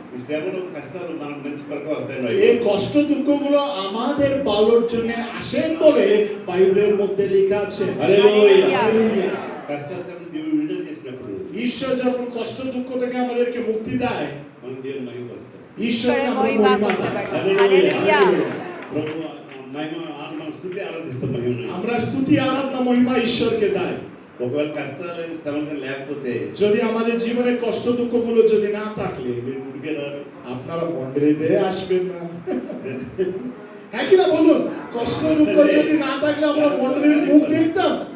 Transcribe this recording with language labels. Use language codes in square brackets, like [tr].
[te] ఈ శ్రమలు కష్టాలు మనకు మంచి కొరకు వస్తాయి [bn] এই কষ্ট দুঃখগুলো আমাদের ভালোর জন্য আসেন বলে বাইবেলের মধ্যে লেখা আছে [te] హల్లెలూయా [bn] হালেলুয়া। [te] కష్టాలు శ్రమలు దేవుడు విడుదల చేసినప్పుడు [bn] ঈশ্বর যখন কষ্ট দুঃখ থেকে আমাদেরকে মুক্তি দেয় [te] మనం దేవుని మహిమపరుస్తాం [bn] ঈশ্বরকে আমরা মহিমা মহিমা করতে দেয় পারি হালেলুয়া [te] ప్రభు మహిమ మనం స్థుతి ఆరాధిస్తాం మహిమను [bn] আমরা স্তুতি আরাধনা মহিমা ঈশ্বরকে দেয় [te] ఒకవేళ కష్టాలు శ్రమలు లేకపోతే [bn] যদি আমাদের জীবনে কষ্ট দুঃখগুলো যদি না থাকলে [te] మీరు గుడికే రారు [bn] আপনারা মন্দিরে আসবেন না হ্যাঁ কিনা বলুন কষ্ট দুঃখ যদি না থাকলে আমরা মন্দিরের মুখ দেখতাম